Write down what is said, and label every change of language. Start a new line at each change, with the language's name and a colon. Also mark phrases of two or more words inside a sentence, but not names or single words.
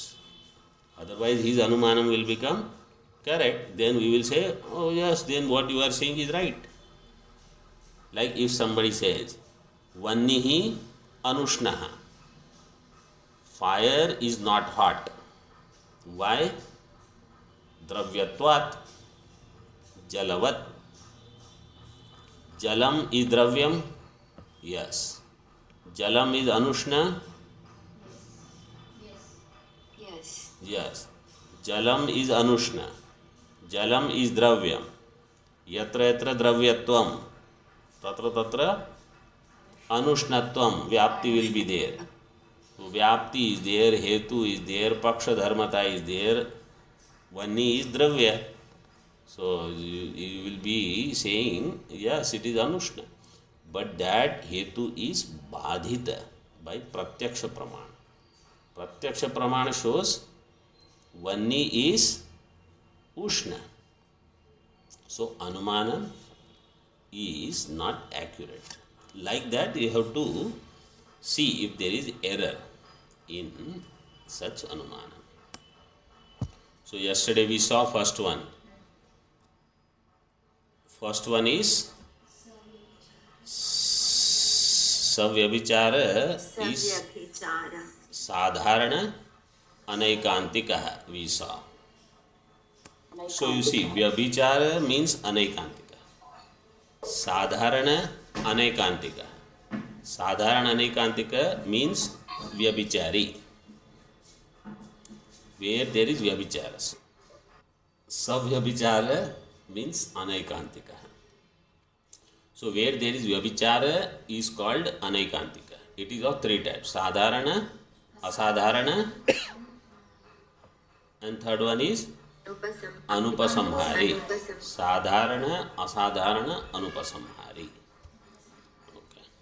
English: Otherwise his anumanam will become correct. Then we will say, oh yes, then what you are saying is right. Like if somebody says,
Sanskrit: Vannihi anushnaha,
English: fire is not hot. Why?
Sanskrit: Dravyatvat, jalavat.
English: Jalam is dravyam? Yes. Jalam is anushna? Yes. Jalam is anushna. Jalam is dravyam.
Sanskrit: Yatra yatra dravyatvam, tatra tatra anushnatvam.
English: Vyapti will be there. So vyapti is there, hetu is there,
Sanskrit: paksha dharmata
English: is there, vanni is dravya. So you will be saying, yes, it is anushna. But that hetu is badhita by
Sanskrit: pratyaksha pramana. Pratyaksha pramana
English: shows vanni is ushna. So anumanam is not accurate. Like that you have to see if there is error in such anumanam. So yesterday we saw first one. First one is savyabhichara is
Sanskrit: sadharana anaikantika
English: we saw. So you see, vyabhichara means anaikantika.
Sanskrit: Sadharana anaikantika. Sadharana anaikantika
English: means vyabhichari, where there is vyabhichara. Savyabhichara means anaikantika. So where there is vyabhichara is called anaikantika. It is of 3 types:
Sanskrit: sadharana, asadharana,
English: and third one is anupasamhari.
Sanskrit: Sadharana, asadharana, anupasamhari.
English: Okay.